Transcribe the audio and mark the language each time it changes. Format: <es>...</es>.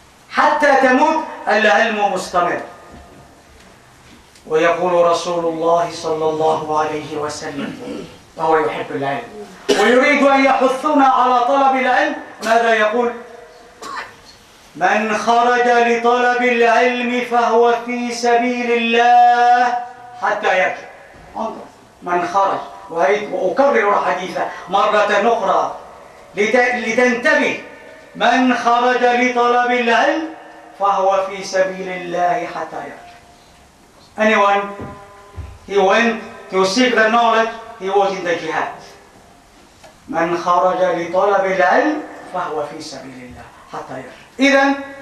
<ar>حتى تموت العلم مستمر. ويقول رسول الله صلى الله عليه وسلم وهو يحب العلم ويريد أن يحثنا على طلب العلم، ماذا يقول؟ من خرج لطلب العلم فهو في سبيل الله حتى يرجع. انظر، من خرج، وأكرر الحديث مرة أخرى لتنتبه: من خرج لطلب العلم فهو في سبيل الله حتى يرجع.</ar> <en>Anyone he went to seek the knowledge, he was in the jihad.</en> <ar>من خرج لطلب العلم فهو في سبيل الله حتى يرجع. إذن</ar>